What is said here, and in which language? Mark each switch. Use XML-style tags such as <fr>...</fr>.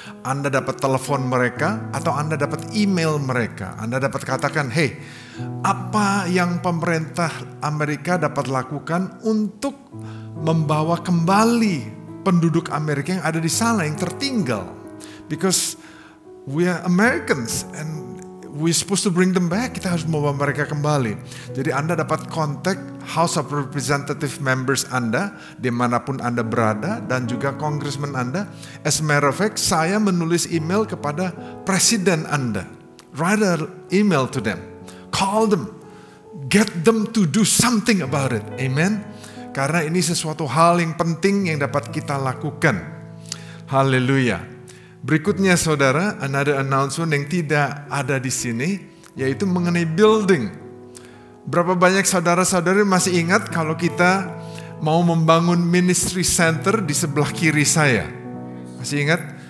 <id>Anda dapat telepon mereka atau Anda dapat email mereka. Anda dapat katakan, hey, apa yang pemerintah Amerika dapat lakukan untuk membawa kembali penduduk Amerika yang ada di sana, yang tertinggal.</id> <en>Because we are Americans and we supposed to bring them back.</en> <id>Kita harus membawa mereka kembali. Jadi Anda dapat kontak House of Representative members Anda, dimanapun Anda berada, dan juga congressman Anda.</id> <en>As a matter of fact,</en> <id>saya menulis email kepada presiden Anda.</id> <en>Write an email to them. Call them. Get them to do something about it. Amen.</en> <id>Karena ini sesuatu hal yang penting yang dapat kita lakukan. Haleluya. Berikutnya saudara,</id> <en>another announcement</en> <id>yang tidak ada di sini, yaitu mengenai building. Berapa banyak saudara-saudari masih ingat kalau kita mau membangun ministry center di sebelah kiri saya? Masih ingat?</id>